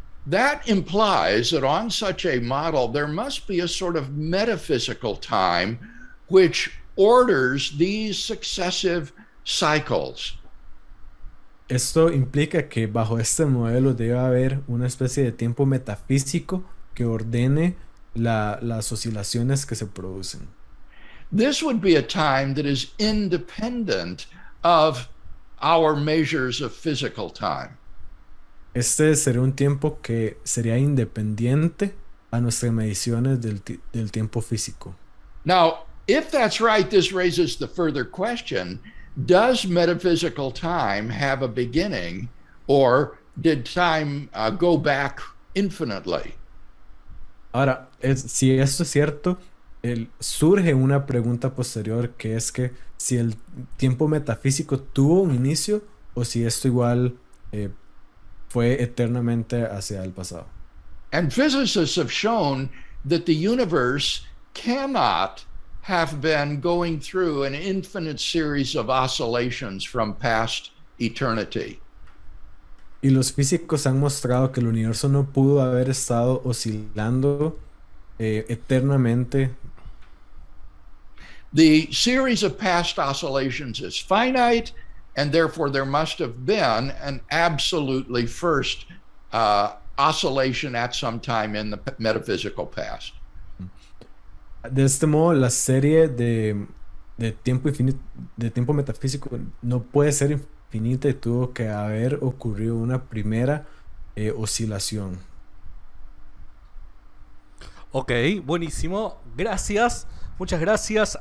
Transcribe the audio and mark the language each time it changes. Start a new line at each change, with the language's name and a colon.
English: That implies that on such a model there must be a sort of metaphysical time which orders these successive cycles.
Spanish: Esto implica que bajo este modelo debe haber una especie de tiempo metafísico que ordene las oscilaciones que se producen.
English: This would be a time that is independent of our measures of physical time.
Spanish: Este sería un tiempo que sería independiente a nuestras mediciones del tiempo físico.
English: Now, if that's right, this raises the further question, does metaphysical time have a beginning, or did time go back infinitely?
Spanish: Ahora, si esto es cierto, surge una pregunta posterior que es que si el tiempo metafísico tuvo un inicio o si esto igual fue eternamente hacia el pasado.
English: And physicists have shown that the universe cannot have been going through an infinite series of oscillations from past eternity.
Spanish: Y los físicos han mostrado que el universo no pudo haber estado oscilando eternamente.
English: The series of past oscillations is finite, and therefore there must have been an absolutely first oscillation at some time in the metaphysical past.
Spanish: De este modo, la serie de tiempo infinito, de tiempo metafísico no puede ser infinita y tuvo que haber ocurrido una primera oscilación. Ok, buenísimo. Gracias. Muchas gracias.